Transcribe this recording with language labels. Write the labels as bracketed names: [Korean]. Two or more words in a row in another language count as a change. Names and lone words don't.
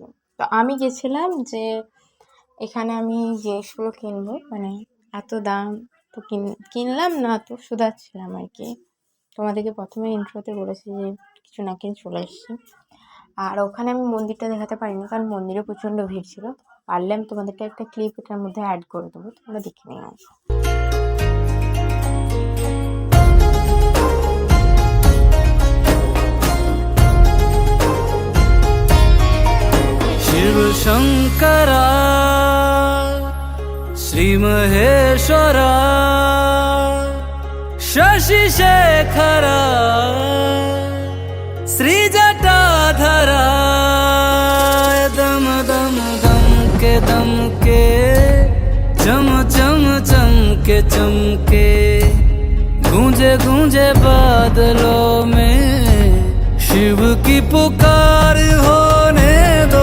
[Bangla] তো আমি গেছিলাম যে এখানে আমি জিনিসগুলো কিনবো, মানে এত দাম, তো কিনলাম না, তো শুধাচ্ছিলাম আর কি। তোমাদেরকে প্রথমে ইন্ট্রোতে বলেছি যে কিছু না কিনে চলে এসেছি। আর ওখানে আমি মন্দিরটা দেখাতে পারিনি, কারণ মন্দিরে প্রচণ্ড ভিড় ছিল। পারলে আমি তোমাদেরকে একটা ক্লিপ এটার মধ্যে অ্যাড করে দেবো, তোমরা দেখে নিও। [Hindi] शिव शंकरा श्री महेश्वरा शशि शेखरा श्री जटाधरा दम दम दम के चम चम चमके चमके गूंजे गूंजे बादलों में शिव की पुकार होने दो।